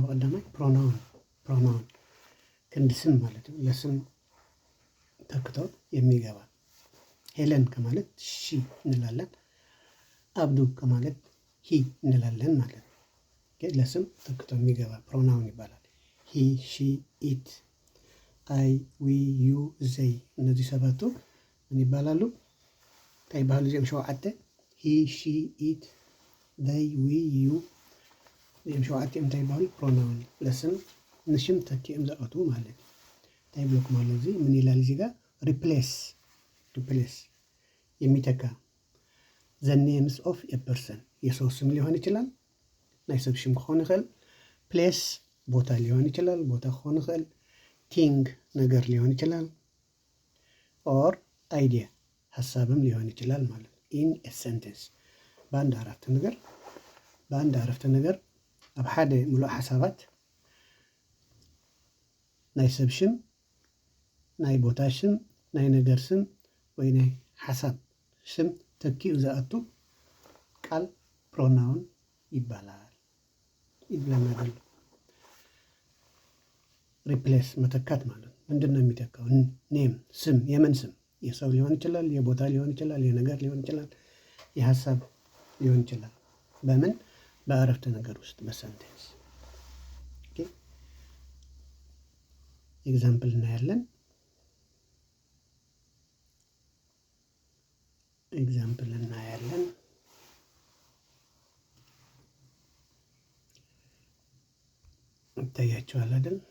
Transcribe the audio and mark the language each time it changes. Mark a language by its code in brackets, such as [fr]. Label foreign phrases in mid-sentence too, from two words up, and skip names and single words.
[am] በቀደማይ pronoun ክንድ ስም ማለት ነው። ለስም ተክቶ የሚገባ ሄለን ከማለት ሺ እንላለን። አብዱ ከማለት ሂ እንላለን ማለት ነው። ኦኬ ለስም ተክቶ የሚገባ pronoun ይባላል። [en] he she it I we you they [am] እነዚህ ሰባቱ ምን ይባላሉ? [ti] እንታይ ይባላሉ? እዚኦም ሸውዓተ [en] he she it they we you [ti] እዚኦም ሸውዓተ እንታይ ይባላሉ? ፕሮናውን ለስም ንሽም ተኪኦም ዝኣትዉ ማለት እዩ። እንታይ ይብለኩም ኣሎ [am] እዚ ምን ይላል እዚህ ጋር ሪፕሌስ የሚተካ [en] the names of a person [am] የሰው ስም ሊሆን ይችላል። [ti] ናይ ሰብ ሽም ክኾን ይኽእል። [am] ፕሌስ ቦታ ሊሆን ይችላል። [ti] ቦታ ክኾን ይኽእል። [am] ቲንግ ነገር ሊሆን ይችላል። ኦር አይዲያ ሀሳብም ሊሆን ይችላል ማለት ነው። [en] in a sentence [am] በአንድ አረፍተ ነገር [ti] ኣብ ሓደ ሙሉእ ሓሳባት ናይ ሰብ ሽም፣ ናይ ቦታ ሽም፣ ናይ ነገር ስም ወይ ናይ ሓሳብ ሽም ተኪኡ ዝኣቱ ቃል ፕሮናውን ይባላል ይብለና ዘሎ። [am] ሪፕሌስ መተካት ማለት ምንድን ነው የሚተካው? ኔም ስም፣ የምን ስም? የሰው ሊሆን ይችላል፣ የቦታ ሊሆን ይችላል፣ የነገር ሊሆን ይችላል፣ የሀሳብ ሊሆን ይችላል። በምን በአረፍተ ነገር ውስጥ በሰንቴንስ። ኦኬ ኤግዛምፕል እናያለን። ይታያችኋል አይደል?